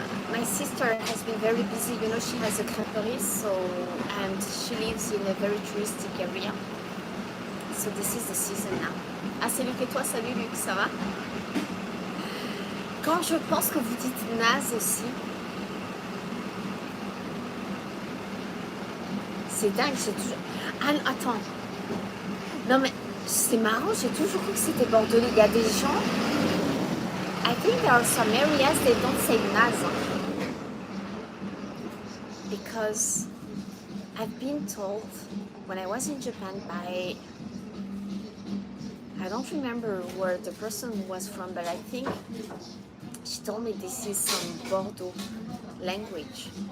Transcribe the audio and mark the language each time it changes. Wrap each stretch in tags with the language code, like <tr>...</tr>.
<en>My sister has been very busy. You know, she has a crêperie, and she lives in a very touristic area. So this is the season now.</en> <fr>Ah, c'est Luc et toi? Salut Luc, ça va? Quand je pense que vous dites naze aussi, c'est dingue, j'ai toujours... Ah, attends. Non mais, c'est marrant, j'ai toujours cru que c'était bordelais. Il y a des gens...</fr> <en>I think there are some areas they don't say naze. Because I've been told when I was in Japan by... I don't remember where the person was from, but I think she told me this is some Bordeaux language.</en>